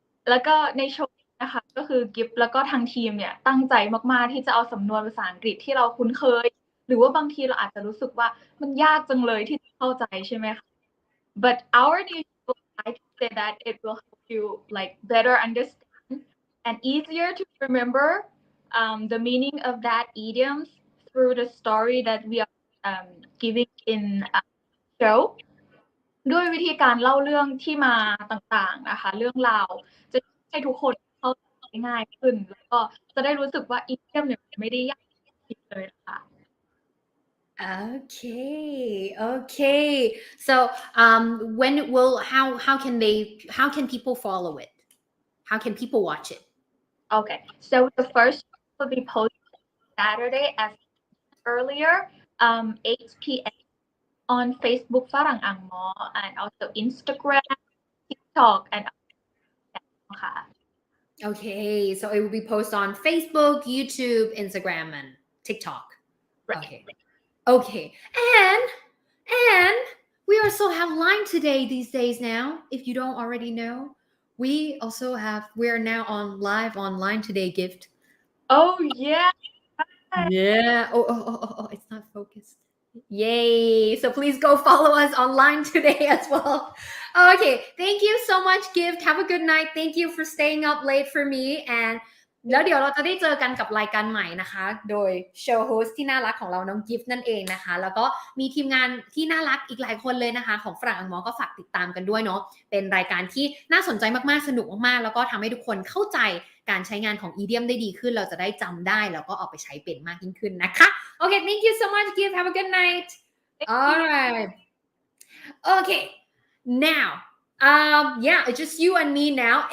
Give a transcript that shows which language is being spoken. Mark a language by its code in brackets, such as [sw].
[th] แล้วก็ในโชว์นะคะก็คือกิฟต์แล้วก็ทางทีมเนี่ยตั้งใจมากๆที่จะเอาสำนวนภาษาอังกฤษที่เราคุ้นเคยหรือว่าบางทีเราอาจจะรู้สึกว่ามันยากจังเลยที่จะเข้าใจใช่ไหมคะ [en] But our new show I can say that it will help you like better understand and easier to remember the meaning of that idioms through the story that we are giving in show [th] ด้วยวิธีการเล่าเรื่องที่มาต่างๆนะคะเรื่องราวจะให้ทุกคนเข้าใจง่ายขึ้นแล้วก็จะได้รู้สึกว่าอีเดียมเนี่ยไม่ได้ยากเลยนะคะ [en] Okay. So how can people follow it? How can people watch it? Okay. So the first will be posted Saturday as earlier 8 p.m. on Facebook ฝรั่งอังมอ and also Instagram, TikTok and Okay, so it will be posted on Facebook, YouTube, Instagram, and TikTok. Right. Okay. And we also have Line today these days now. If you don't already know, we're now live online today, Gift. Oh yeah. Yeah. Oh, it's not focused. Yay! So please go follow us online today as well. Okay, thank you so much, Gift. Have a good night. Thank you for staying up late for me. [th] And แล้วเดี๋ยวเราจะได้เจอกันกับรายการใหม่นะคะโดย show host ที่น่ารักของเราน้องกิฟต์นั่นเองนะคะแล้วก็มีทีมงานที่น่ารักอีกหลายคนเลยนะคะของฝรั่งอังมอก็ฝากติดตามกันด้วยเนาะเป็นรายการที่น่าสนใจมากๆสนุกมากๆแล้วก็ทำให้ทุกคนเข้าใจการใช้งานของ idiom ได้ดีขึ้นเราจะได้จำได้แล้วก็เอาไปใช้เป็นมากยิ่งขึ้นนะคะ [en] Okay, thank you so much, Gift. Have a good night. All right. Okay, now yeah, it's just you and me now.